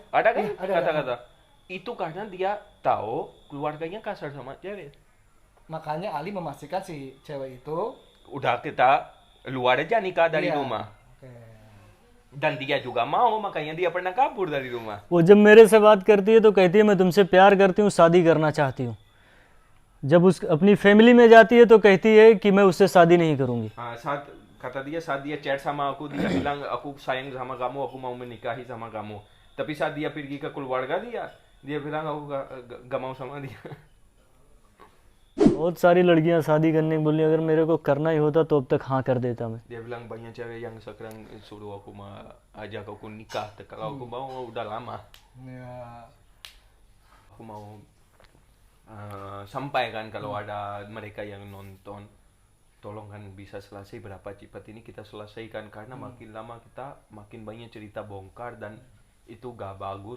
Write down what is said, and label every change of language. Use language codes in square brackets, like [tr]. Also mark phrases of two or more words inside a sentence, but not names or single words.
[id] Ada kan Iya, ada. kata-kata? Itu karena dia tahu keluarganya kasar sama cewek. makanya Ali memastikan si cewek itu Udah kita luar aja nikah dari Iya. rumah. Oke. Dan dia juga mau, makanya dia pernah kabur dari rumah. [hi] वो जब मेरे से बात करती है तो कहती है मैं तुमसे प्यार करती हूँ, शादी करना चाहती हूँ। जब उस अपनी फैमिली में जाती है तो कहती है कि मैं उससे शादी नहीं करूँगी। [id] Saat dia chat sama aku, dia bilang aku sayang sama kamu, aku mau menikahi sama kamu. Tapi saat dia pergi ke keluarga dia bilang aku gak mau sama dia. [hi] बहुत सारी लड़कियां शादी करने की बोली, अगर मेरे को करना ही होता तो अब तक हाँ कर देता मैं। [id] Dia bilang banyak cewek yang sekarang suruh aku ajak aku nikah. Kalau aku mau udah lama. Ya. Aku mau sampaikan kalau ada mereka yang nonton, tolong kan bisa selesai berapa cepat ini kita selesaikan, karena makin lama kita makin banyak cerita bongkar dan itu gak bagus.